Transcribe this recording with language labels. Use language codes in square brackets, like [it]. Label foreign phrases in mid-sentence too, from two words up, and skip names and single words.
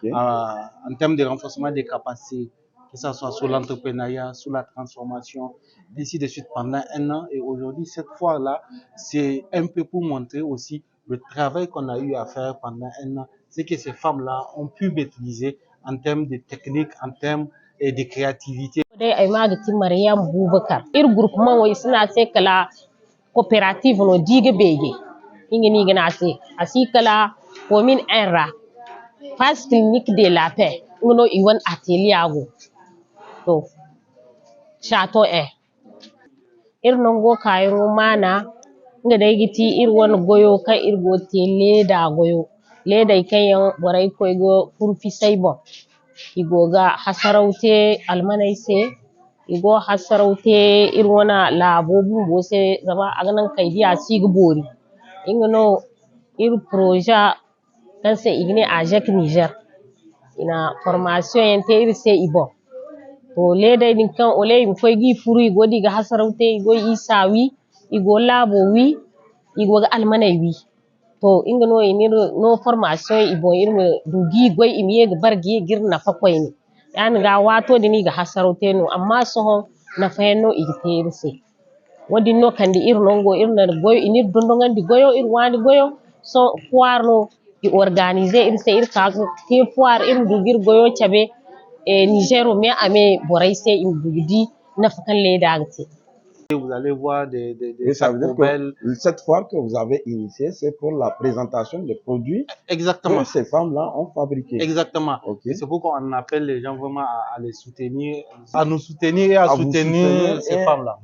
[fr] en termes de renforcement des capacités, que ce soit sur l'entrepreneuriat, sur la transformation, ainsi de suite pendant 1 an. Et aujourd'hui, cette fois-là, c'est un peu pour montrer aussi le travail qu'on a eu à faire pendant 1 an, c'est que ces femmes-là ont pu maîtriser en termes de technique, en termes de créativité. [dje] Dai ai magati Maryam Bubakar ir groupement wai suna sai kala coopérative no diga bege inga ni gana sai asi kala commune enra [fr] phase clinique de la paix [dje] ngono iwan atelier go to chateau ir nongo kayro mana nga dai giti ir won goyo kan ir go te leda goyo leda kayan borai koy go furfi sai bon igoga hasaraute almanai se igo hasaraute irwana labo bumbo se zama aganan kaidiya sigi bori ingano ir projet kan se igne ajak Niger ina formation yente ir se ibo to leda din kan ole im koy gi furu igo diga hasaraute igo isawi igo labo wi igo ga almanai wi to ingano inir no formation ibo irme dugi goy imiye ga bargi girna fakoyni yani ga wato dini ga hasaraute no amma sohon na fayenno igite irse wadi no kandi ir nongo irna goyo inir dondongandi goyo ir wani goyo so foire i organiser irse ir ka te foire ir dugir goyo chabe Nigero me ame borai se im dugidi na fakan leda agte. [fr] Vous allez voir des Et ça veut dire poubelles. que cette foire que vous avez initiée, c'est pour la présentation des produits Exactement. que ces femmes-là ont fabriqués. Exactement. Ok. C'est pourquoi on appelle les gens vraiment à les soutenir, à nous soutenir et à vous soutenir ces et- femmes-là.